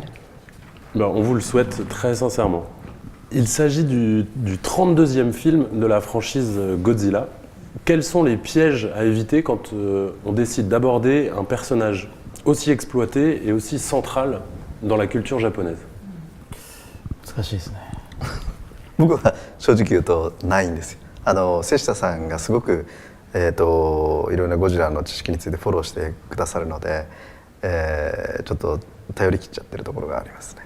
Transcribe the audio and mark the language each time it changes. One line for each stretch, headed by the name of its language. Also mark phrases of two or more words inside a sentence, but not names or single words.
French: On vous le souhaite très sincèrement. Il s'agit du 32e film de la franchise Godzilla. Quels sont les pièges à éviter quand on décide d'aborder un personnage aussi exploité et aussi central dans la culture japonaise?
Japanese: 難しいですね。僕は正直言うとないんですよ。瀬下さんがすごくいろんなゴジラの知識についてフォローしてくださるので、ちょっと頼り切っちゃってるところがありますね。